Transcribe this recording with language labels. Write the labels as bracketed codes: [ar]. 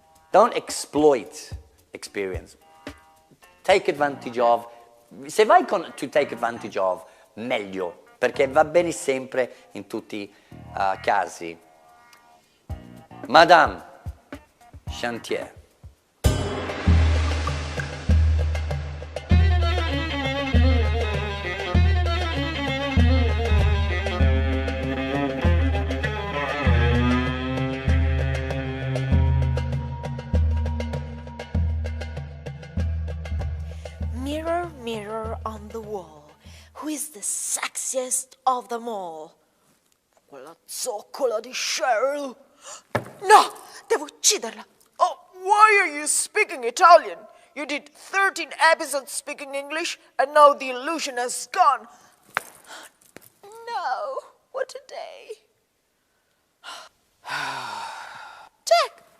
[en] Don't exploit experience. Take advantage of. [it] Se vai con [en] to take advantage of, [it] meglio, perché va bene sempre in tutti i casi. Madame Chantier. [en] Mirror, mirror on the wall, who is the sexiest of them all? [it] Quella zoccola di Cheryl. No, devo ucciderla. [en] Oh, why are you speaking Italian? You did 13 episodes speaking English, and now the illusion has gone. No, what a day. Jack!